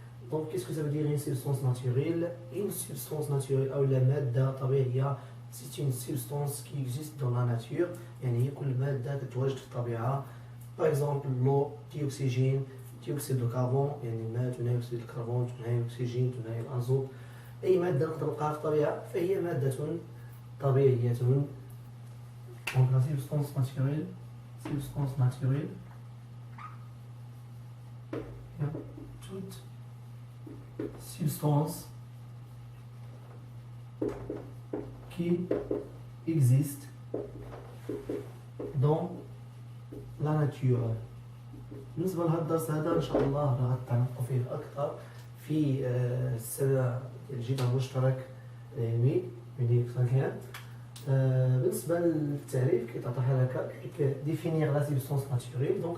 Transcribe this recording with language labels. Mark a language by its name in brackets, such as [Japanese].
[French] دونك كيسكو سا فو دير une substance naturelle? Une substance naturelle أو لا مادة طبيعية c'est une substance qui existe dans la nature، [Arabic] يعني هي كل مادة تتواجد في الطبيعة. [French] par exemple l'eau، [Arabic] ديوكسيجين، ديوكسيد دو كربون، يعني الماء ثنائي أكسيد الكربون، ثنائي الأكسجين، ثنائي الأزوت. أي مادة نقدر نلقاها في الطبيعة فهي مادة طبيعية. [French] Donc la substance naturelle toute substance qui existe dans la nature. [Arabic] بالنسبة لهذا الدرس هذا إن شاء الله راح نتعمقوا فيه أكثر في السنة الجديد المشترك العلمي من كان. بالنسبة للتعريف كيتعطيها لك [French] définir la substance naturelle.